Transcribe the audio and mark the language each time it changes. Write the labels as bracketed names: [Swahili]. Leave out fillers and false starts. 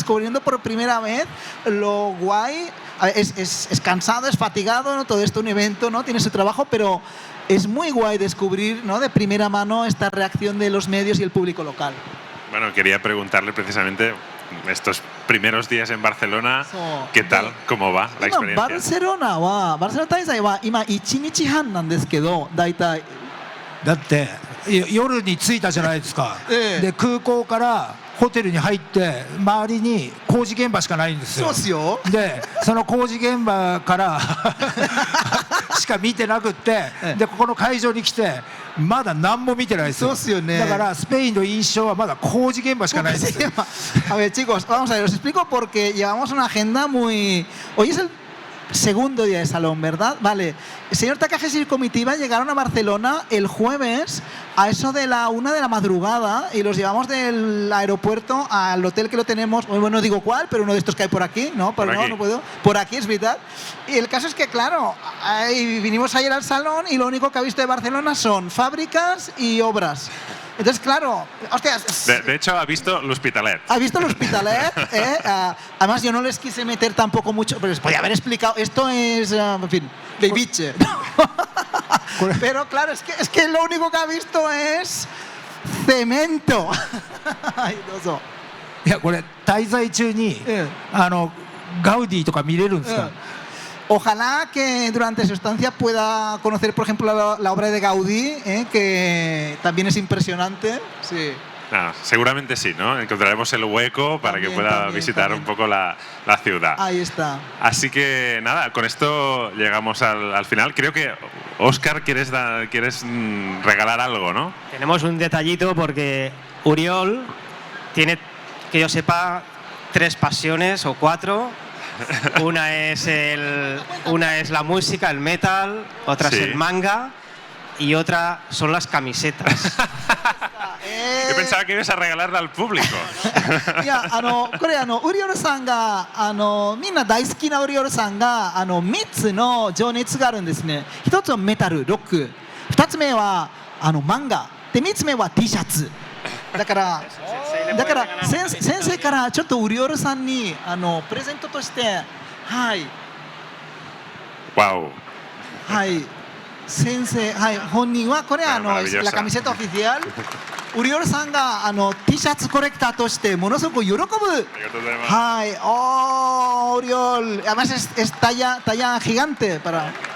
[Spanish] Descubriendo por primera vez lo guay. Es cansado, es fatigado, ¿no? Todo esto un evento, ¿no? Tiene su trabajo, pero es muy guay descubrir, ¿no? De primera mano esta reacción de los medios y el público local. Bueno, quería preguntarle precisamente estos primeros días en Barcelona, ¿qué tal? ¿Cómo va la experiencia? [Japanese] バルセロナ滞在は今1日半なんですけど、だいたい。だって夜に着いたじゃないですか。で空港からホテルに入って周りに工事現場しかないんですよ。そうっすよ。でその工事現場からしか見てなくって、でここの会場に来てまだ何も見てないですよ。そうっすよね。だからスペインの印象はまだ工事現場しかないですよ。 [Spanish] A ver, chicos, vamos a ver, os explico porque llevamos una agenda muy... Hoy es el segundo día de salón, ¿verdad? Vale. El señor Takahashi y comitiva llegaron a Barcelona el jueves a eso de la 1 de la madrugada y los llevamos del aeropuerto al hotel que lo tenemos, bueno, no digo cuál, pero uno de estos que hay por aquí, ¿no? Por aquí. No puedo. Por aquí, es verdad. Y el caso es que, claro, vinimos ayer al salón y lo único que ha visto de Barcelona son fábricas y obras. Entonces, claro, hostias... De hecho, ha visto l'Hospitalet. ¿Has visto el Hospitalet? Además, yo no les quise meter tampoco mucho, pero les podía haber explicado. Esto es, en fin, Beibiche. Pero claro, es que lo único que ha visto es cemento. Ay, no. [Japanese] いやこれ滞在中にガウディとか見れるんですか？ [Spanish] Ojalá que durante su estancia pueda conocer, por ejemplo, la obra de Gaudí, que también es impresionante. Sí. No, seguramente sí, ¿no? Encontraremos el hueco para que pueda visitar un poco la ciudad. Ahí está. Así que nada, con esto llegamos al final. Creo que, Óscar, quieres regalar algo, ¿no? Tenemos un detallito porque Uriol tiene, que yo sepa, 3 pasiones o 4. Una es la música, el metal, otra es el manga y otra son las camisetas. Yo pensaba que ibas a regalarla al público. [Japanese] いやこれウリオルさんがみんな大好きなウリオルさんが3つの情熱があるんですね。 1つはメタルロック、2つ目は漫画で、3つ目は T シャツだから先生からちょっとウリオルさんにプレゼントとしてはい Wow. はい先生はい本人はこれ [Spanish] la camiseta oficial [Japanese] ウリオルさんがT シャツコレクターとしてものすごく喜ぶ。 [Spanish] はい、ウリオル、además es talla gigante para.